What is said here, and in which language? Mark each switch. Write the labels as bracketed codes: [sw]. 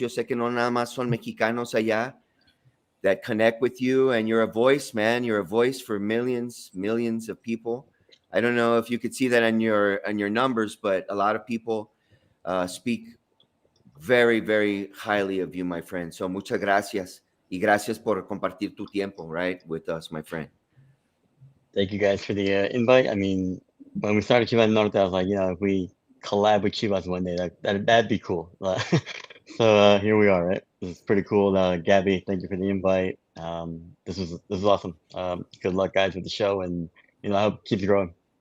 [es] Yo sé que no nada más son mexicanos allá [en] that connect with you, and you're a voice, man. You're a voice for millions of people. I don't know if you could see that on your numbers, but a lot of people speak very, very highly of you, my friend. [es] So muchas gracias, y gracias por compartir tu tiempo, [en] right, with us, my friend. Thank you guys for the invite. I mean, when we started Chivas Norte, I was like, if we collab with Chivas one day, that'd be cool. So here we are, right? This is pretty cool. Gabby, thank you for the invite. This is awesome. Good luck, guys, with the show, and I hope it keeps growing.